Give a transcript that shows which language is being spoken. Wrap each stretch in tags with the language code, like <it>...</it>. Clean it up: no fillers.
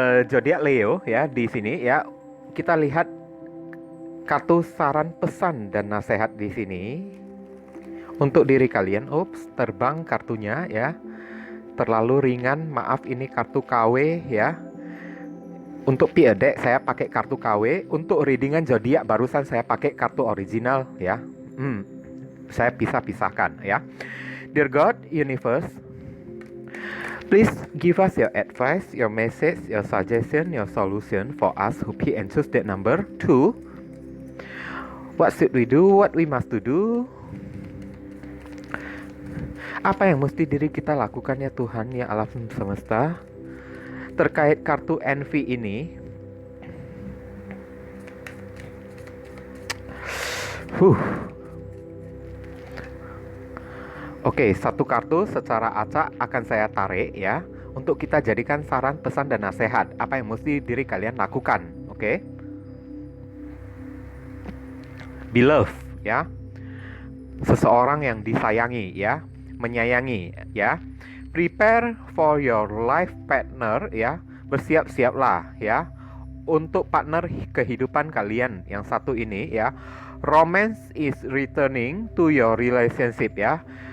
<id>Zodiak Leo ya di sini ya. Kita lihat kartu saran, pesan, dan nasihat di sini untuk diri kalian. Terbang kartunya ya, terlalu ringan. Maaf, ini kartu KW ya. Untuk deck saya pakai kartu KW. Untuk readingan zodiak barusan saya pakai kartu original ya. Saya pisahkan ya.</id> <en>Dear God, Universe, please give us your advice, your message, your suggestion, your solution for us who pick and choose that number 2. What should we do? What we must to do?</en> <id>Apa yang mesti diri kita lakukan ya Tuhan, ya alam semesta, terkait kartu envy ini? Oke, satu kartu secara acak akan saya tarik ya, untuk kita jadikan saran, pesan, dan nasihat. Apa yang mesti diri kalian lakukan? Oke. Beloved ya, seseorang yang disayangi ya, menyayangi ya.</id> <en>Prepare for your life partner</en> <id>ya, bersiap-siaplah ya untuk partner kehidupan kalian yang satu ini ya.</id> <en>Romance is returning to your relationship ya.</en>